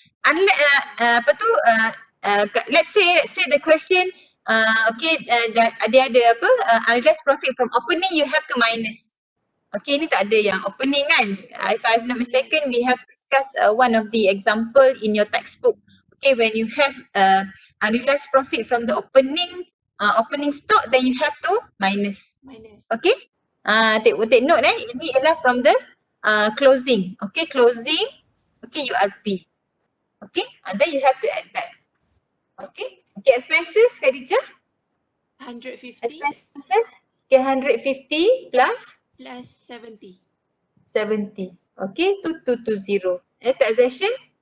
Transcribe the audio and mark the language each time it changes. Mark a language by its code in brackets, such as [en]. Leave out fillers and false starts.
[ms] Apa tu [en] let's say the question [ms] dia ada apa [en] unrealized profit from opening, you have to minus. Okay, [ms] ni tak ada yang opening kan. [en] If I'm not mistaken, we have discussed one of the example in your textbook. Okay, when you have unrealized profit from the opening stock, then you have to minus. Minus. Okay, take note [ms] ini ialah [en] from the closing. Okay, closing. Okay, URP. Okay, then you have to add back. Okay, expenses, Khadijah. 150 Expenses, okay, 150 plus plus 70. 70. Okay, 2220. Taxation,